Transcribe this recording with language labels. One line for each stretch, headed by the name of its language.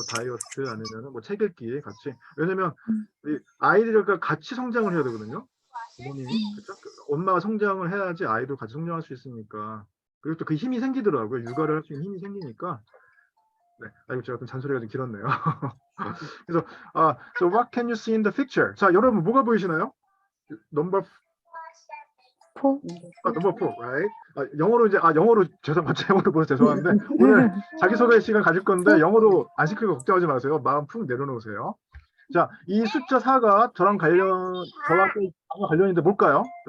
Korean: 다이어트 아니면 책 읽기 같이. 왜냐면 우리 아이들과 같이 성장을 해야 되거든요. 부모님이 그렇죠? 엄마가 성장을 해야지 아이도 같이 성장할 수 있으니까. 그리고 또 그 힘이 생기더라고요. 육아를 할 수 있는 힘이 생기니까. 네, 제가 좀 잔소리가 좀 길었네요. 그래서
English: so what can you see in the picture?
Korean: 자, 여러분 뭐가 보이시나요? 넘버 4. 넘버 4,
English: right?
Korean: 영어로 영어로 보여서 죄송한데 오늘 자기소개 시간 가질 건데 영어로 안 시키고 걱정하지 마세요. 마음 푹 내려놓으세요. 자, 이 숫자 4가 저랑 관련인데 뭘까요?